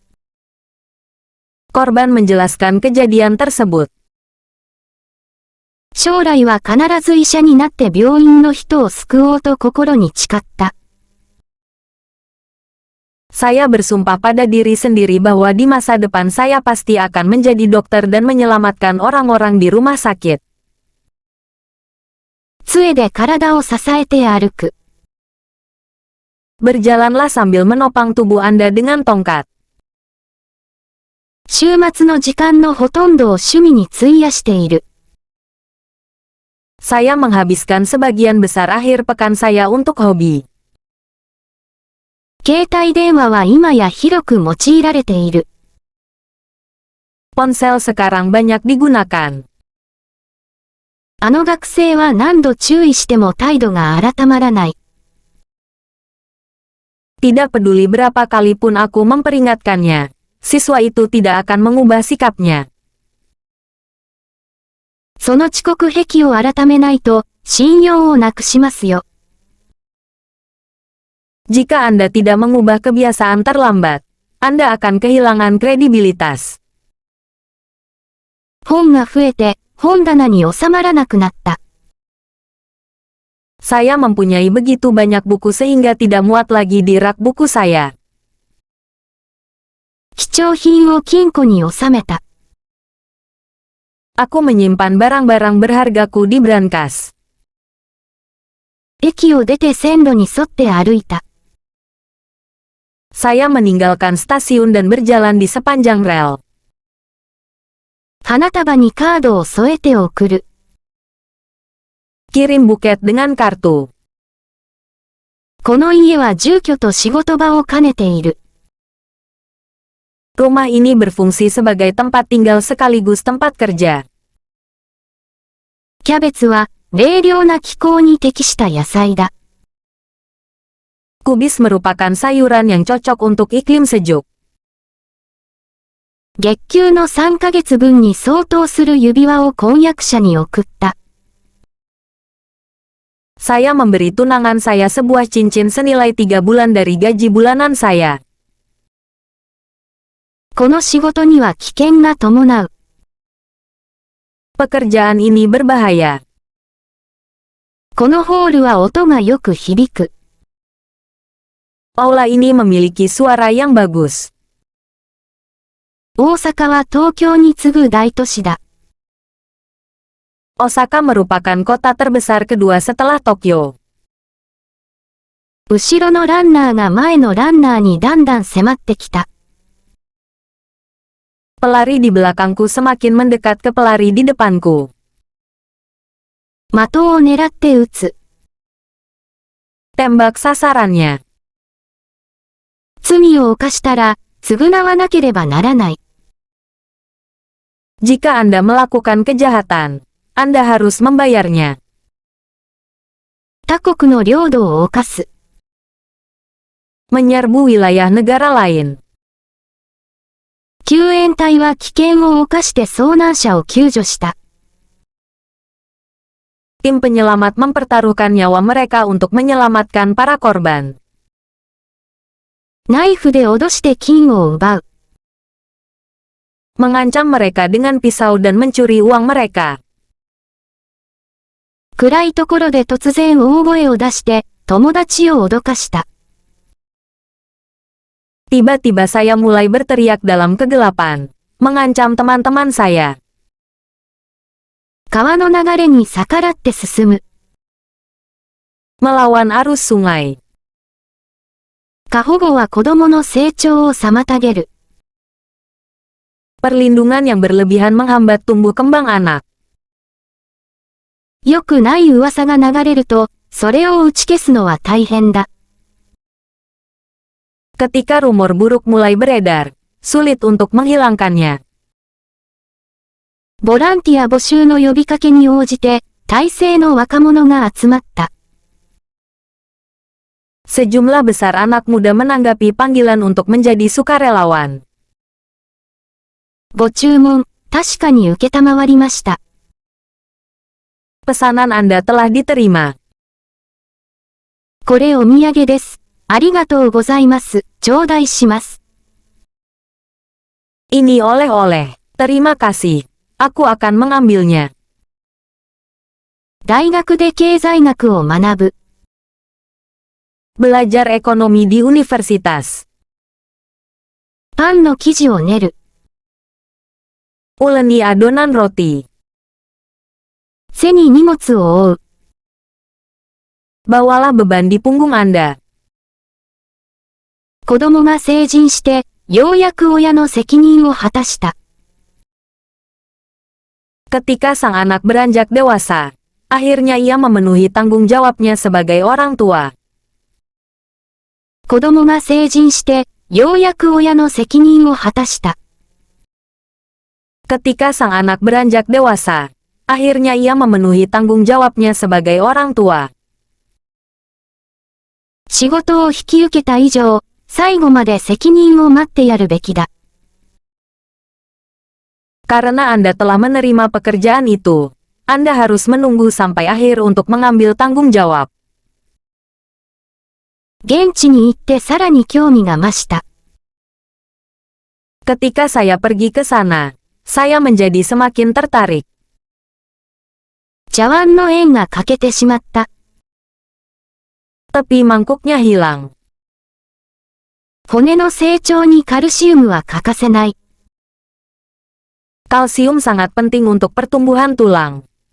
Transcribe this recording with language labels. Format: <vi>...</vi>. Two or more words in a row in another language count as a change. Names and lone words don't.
<id>Korban menjelaskan kejadian tersebut.</id> <ja>将来は必ず医者になって病院の人を救おうと心に誓った。</ja> <id>Saya bersumpah pada diri sendiri bahwa di masa depan saya pasti akan menjadi dokter dan menyelamatkan orang-orang di rumah sakit.</id> <ja>杖で体を支えて歩く。</ja> <id>Berjalanlah sambil menopang tubuh Anda dengan tongkat.</id> <ja>週末の時間のほとんどを趣味に費やしている。</ja> <id>Saya menghabiskan sebagian besar akhir pekan saya untuk hobi.</id> <ja>携帯電話は今や広く用いられている。</ja> <id>Ponsel sekarang banyak digunakan.</id> <ja>あの学生は何度注意しても態度が改まらない。</ja> <id>Tidak peduli berapa kali pun aku memperingatkannya, siswa itu tidak akan mengubah sikapnya.</id> <ja>その遅刻癖を改めないと、信用をなくしますよ。</ja> <id>Jika Anda tidak mengubah kebiasaan terlambat, Anda akan kehilangan kredibilitas.</id> <ja>本が増えて、本棚に収まらなくなった。</ja> <id>Saya mempunyai begitu banyak buku sehingga tidak muat lagi di rak buku saya.</id> <ja>貴重品を金庫に収めた。</ja> <id>Aku menyimpan barang-barang berhargaku di brankas.</id> <ja>駅を出て線路に沿って歩いた。</ja> <id>Saya meninggalkan stasiun dan berjalan di sepanjang rel.</id> <ja>花束にカードを添えて送る。</ja> <id>Kirim buket dengan kartu.</id> <ja>この家は住居と仕事場を兼ねている。</ja> <id>Rumah ini berfungsi sebagai tempat tinggal sekaligus tempat kerja.</id> <ja>キャベツは、冷涼な気候に適した野菜だ。</ja> <id>Kubis merupakan sayuran yang cocok untuk iklim sejuk.</id> <ja>月給の3ヶ月分に相当する指輪を婚約者に送った。</ja> <id>Saya memberi tunangan saya sebuah cincin senilai 3 bulan dari gaji bulanan saya.</id> <ja>この仕事には危険が伴う。</ja> <id>Pekerjaan ini berbahaya.</id> <ja>このホールは音がよく響く。</ja> <id>Aula ini memiliki suara yang bagus.</id> <ja>大阪は東京に次ぐ大都市だ。</ja> <id>Osaka merupakan kota terbesar kedua setelah Tokyo.</id> <ja>後ろのランナーが前のランナーにだんだん迫ってきた。</ja> <id>Pelari di belakangku semakin mendekat ke pelari di depanku.</id> <ja>的を狙って撃つ。</ja> <id>Tembak sasarannya.</id> <ja>罪を犯したら、償わなければならない。</ja> <id>Jika Anda melakukan kejahatan, Anda harus membayarnya.</id> <ja>他国の領土を侵す。</ja> <id>Menyerbu wilayah negara lain.</id> <ja>救援隊は危険を冒して遭難者を救助した。</ja> <id>Tim penyelamat mempertaruhkan nyawa mereka untuk menyelamatkan para korban.</id> <ja>ナイフで脅して金を奪う。</ja> <id>Mengancam mereka dengan pisau dan mencuri uang mereka.</id> <ja>暗いところで突然大声を出して、友達を脅かした。</ja> <id>Tiba-tiba saya mulai berteriak dalam kegelapan, mengancam teman-teman saya.</id> <ja>川の流れに逆らって進む。</ja> <id>Melawan arus sungai.</id> <ja>過保護は子供の成長を妨げる。</ja> <id>Perlindungan yang berlebihan menghambat tumbuh kembang anak.</id> <ja>良くない噂が流れると、それを打ち消すのは大変だ。</ja> <id>Ketika rumor buruk mulai beredar, sulit untuk menghilangkannya.</id> <ja>ボランティア募集の呼びかけに応じて、大勢の若者が集まった。</ja> <id>Sejumlah besar anak muda menanggapi panggilan untuk menjadi sukarelawan.</id> <ja>ご注文、確かに受けたまわりました。</ja> <id>Pesanan Anda telah diterima.</id> <ja>これお土産です。ありがとうございます。頂戴します。</ja> <id>Ini oleh-oleh. Terima kasih. Aku akan mengambilnya.</id> <ja>大学で経済学を学ぶ。</ja> <id>Belajar ekonomi di universitas.</id> <ja>パンの生地を練る。</ja> <id>Uleni adonan roti.</id> <ja>背に荷物を負う。</ja> <id>Bawalah beban di punggung Anda.</id> <ja>子供が成人して、ようやく親の責任を果たした。</ja> <id>Ketika sang anak beranjak dewasa, akhirnya ia memenuhi tanggung jawabnya sebagai orang tua.</id> <ja>子供が成人して、ようやく親の責任を果たした。</ja> <id>Ketika sang anak beranjak dewasa, akhirnya ia memenuhi tanggung jawabnya sebagai orang tua.</id> <ja>仕事を引き受けた以上、最後まで責任を待ってやるべきだ。</ja> <id>Karena Anda telah menerima pekerjaan itu, Anda harus menunggu sampai akhir untuk mengambil tanggung jawab.</id> <ja>現地に行ってさらに興味が増した。</ja> <id>Ketika saya pergi ke sana, saya menjadi semakin tertarik.</id> <ja>茶碗の縁が欠けてしまった。</ja> <id>Tepi mangkuknya hilang.</id> <ja>骨の成長にカルシウムは欠かせない。</ja> <id>Kalsium sangat penting untuk pertumbuhan tulang.</id>